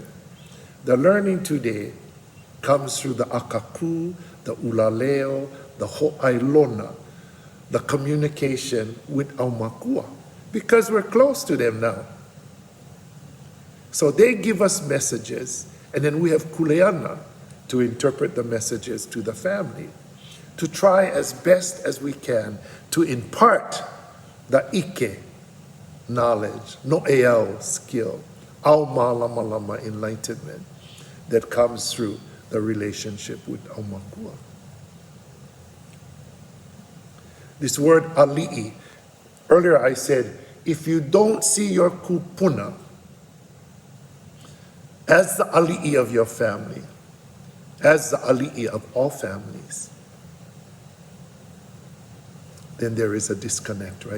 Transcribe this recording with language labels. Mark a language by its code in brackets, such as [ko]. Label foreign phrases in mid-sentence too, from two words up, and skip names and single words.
[en] The learning today comes through the akaku, the ulaleo, the ho'ailona, the communication with aumakua, because we're close to them now. So they give us messages, and then we have kuleana to interpret the messages to the family, to try as best as we can to impart the ike, knowledge, no'eau, skill, [haw] au malama [en] enlightenment that comes through the relationship with aumakua. This word ali'i, earlier I said, if you don't see your kupuna as the ali'i of your family, as the ali'i of all families, then there is a disconnect, right?